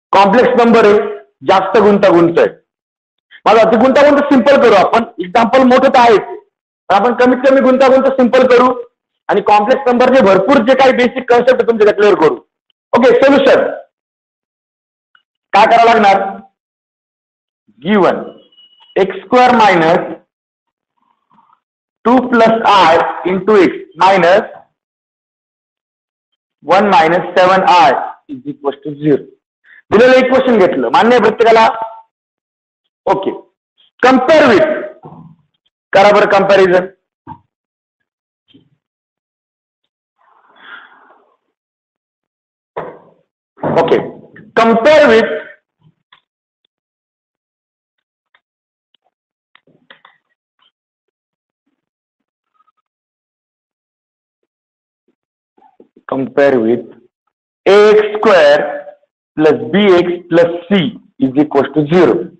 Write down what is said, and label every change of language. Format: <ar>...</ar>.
<mr>Complex number आहे, जास्त गुंतागुंत आहे. माझा ती गुंतागुंत सिंपल करू आपण. एक्झाम्पल मोठं तर आहेच, पण आपण कमीत कमी गुंतागुंत सिंपल करू आणि कॉम्प्लेक्स नंबरचे भरपूर जे काही बेसिक कन्सेप्ट तुमच्या क्लिअर करू. ओके, सोल्युशन काय करावं लागणार.</mr> <en>Given x² minus 2 + i × x minus 1 - 7i = 0.</en> <mr>दिलेलं एक क्वेश्चन घेतलं, मान्य प्रत्येकाला. ओके, कम्पेअर विथ करा बरं comparison.</mr> <en>Okay, compare with ax² + bx + c = 0.</en>